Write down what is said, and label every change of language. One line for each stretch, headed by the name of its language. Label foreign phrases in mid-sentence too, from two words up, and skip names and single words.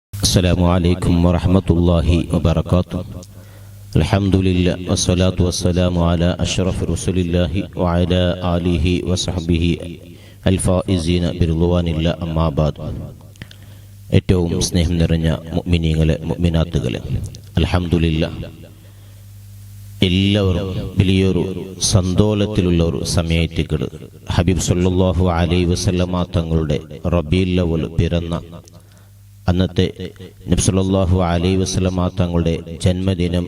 Arabic: السلام عليكم ورحمة الله وبركاته. الحمد لله والصلاة والسلام على أشرف رسول الله وعلى آله وصحبه الفائزين برضوان الله أما بعد.
Malayalam: ഏറ്റവും സ്നേഹം നിറഞ്ഞ മുഅ്മിനീങ്ങളെ മുഅ്മിനാത്തുകളെ, അൽഹംദുലില്ലാഹ്, എല്ലാവരും വലിയൊരു സന്തോഷത്തിലുള്ള ഒരു സമയത്തേക്ക് ഹബീബ്
Arabic: صلى الله عليه وسلم
Malayalam: തങ്ങളുടെ റബീഉൽ അവ്വൽ പിറന്ന അന്നത്തെ നബി
Arabic: صلى الله عليه وسلم
Malayalam: തങ്ങളുടെ ജന്മദിനം,